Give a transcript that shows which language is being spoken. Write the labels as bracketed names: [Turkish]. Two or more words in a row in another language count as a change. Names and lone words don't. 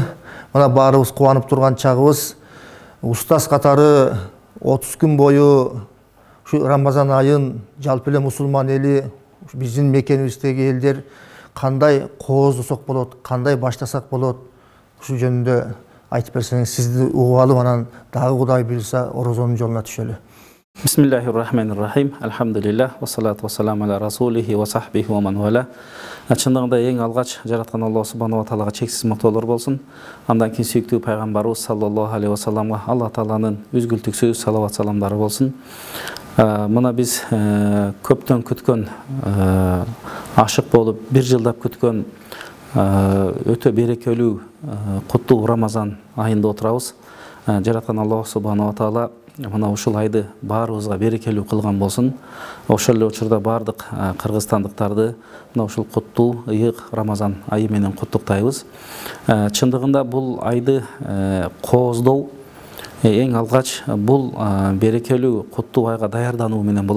[Kyrgyz] Мына баарыбыз кубанып турган чагыбыз. Устаз катары 30 күн бою ушу Рамазан айын жалпы эле мусулман эли, биздин мекенибиздеги элдер кандай кооздосок болот, кандай баштасак болот, ушу жөнүндө айтып берсеңиз, сизди угуп алып, анан дагы Кудай буйруса орозонун жолуна түшөлү. [Arabic] بسم الله الرحمن الرحيم. الحمد لله، والصلاة والسلام على رسوله وصحبه ومن والى. [Kyrgyz] Чындыгында эң алгач жараткан Аллах [Arabic] سبحانه وتعالى [Kyrgyz] чексиз мактоолор болсун. Андан кийин сүйүктүү пайгамбарыбыз [Arabic] صلى الله عليه وسلم [Kyrgyz] Аллах тааланын үзгүлтүксүз салават саламдары болсун. Мына биз көптөн күткөн, ашык болуп, бир жылдап күткөн өтө берекелүү, куттуу Рамазан айында отурабыз. Жараткан Аллах [Arabic] سبحانه وتعالى [Kyrgyz] мына ушул айды баарыбызга берекелүү кылган болсун. Ошол эле учурда бардык кыргызстандыктарды мына ушул куттуу ыйык Рамазан айы менен куттуктайбыз. Чындыгында бул айды кооздоо эң алгач бул берекелүү куттуу айга даярдануу менен болот.